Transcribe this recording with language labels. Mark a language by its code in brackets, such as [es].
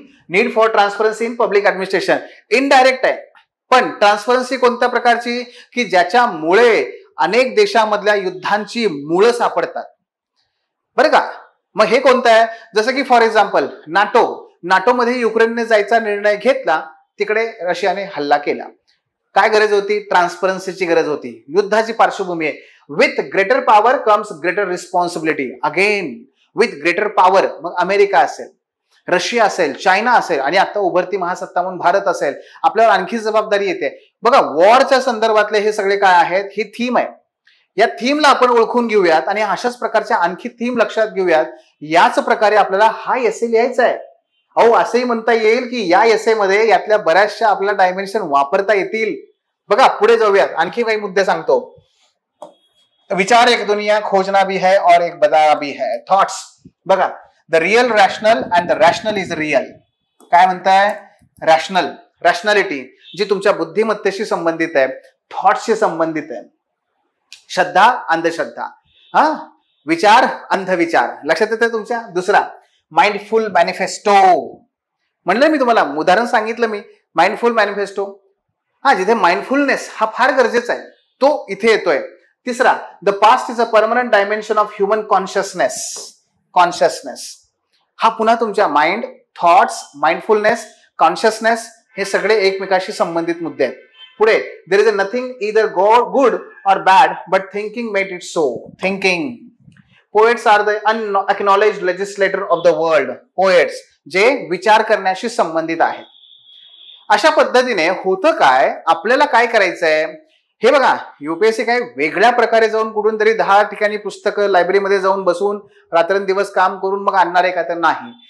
[en] need for transparency in public administration [mr] indirect आहे, पण transparency कोणत्या प्रकारची, की ज्याच्यामुळे अनेक देशांमधल्या युद्धांची मुळं सापडतात. बरं का. मग हे कोणतं आहे, जसं की फॉर एक्झाम्पल नाटोमध्ये युक्रेनने जायचा निर्णय घेतला, तिकडे रशियाने हल्ला केला. काय गरज होती, ट्रान्सपरन्सीची गरज होती. युद्धाची पार्श्वभूमी आहे. [en] With greater power comes greater responsibility. Again with greater power, [mr] मग अमेरिका असेल, रशिया असेल, चायना असेल, आणि आता उभरती महासत्ता म्हणून भारत असेल, आपल्यावर आणखी जबाबदारी येते. बघा, वॉरच्या संदर्भातले हे सगळे काय आहेत, ही थीम आहे. या थीमला आपण ओळखून घेऊयात आणि अशाच प्रकारच्या आणखी थीम लक्षात घेऊयात. याच प्रकारे आपल्याला हा एसे लिहायचा आहे. अहो, असंही म्हणता येईल की या एसे मध्ये यातल्या बऱ्याचशा आपल्याला डायमेन्शन वापरता येतील. बघा, पुढे जाऊयात, आणखी काही मुद्दे सांगतो. [hi] विचार एक दुनिया खोजना भी है और एक बदला भी है. थॉट्स. बघा, [en] The real rational and the rational is real. [mr] काय म्हणताय? रॅशनल, रॅशनॅलिटी जी तुमच्या बुद्धिमत्तेशी संबंधित आहे, थॉट्सशी संबंधित आहे. श्रद्धा, अंधश्रद्धा, हा विचार, अंधविचार. लक्षात येते तुमच्या? दुसरा माइंडफुल मॅनिफेस्टो. म्हणलं मी तुम्हाला, उदाहरण सांगितलं मी, माइंडफुल मॅनिफेस्टो. हा, जिथे माइंडफुलनेस हा फार गरजेचा आहे तो इथे येतोय. [en] तिसरा, the past is a permanent dimension of human consciousness. [mr] Consciousness हा पुन्हा तुमच्या माइंड, थॉट्स, माइंडफुलनेस, कॉन्शियसनेस हे सगळे एकमेकाशी संबंधित मुद्दे आहेत. [en] पुढे, there is a nothing either good or bad but thinking made it so. Thinking. Poets are the unacknowledged legislator of the world. [mr] Poets जे विचार करण्याशी संबंधित आहेत. अशा पद्धतीने होतं काय, आपल्याला काय करायचंय हे बघा. युपीएससी काय वेगळ्या प्रकारे जाऊन कुठून तरी 10 ठिकाणी पुस्तकं लायब्ररीमध्ये जाऊन बसून रात्रंदिवस काम करून मग आणणार आहे का? तर नाही.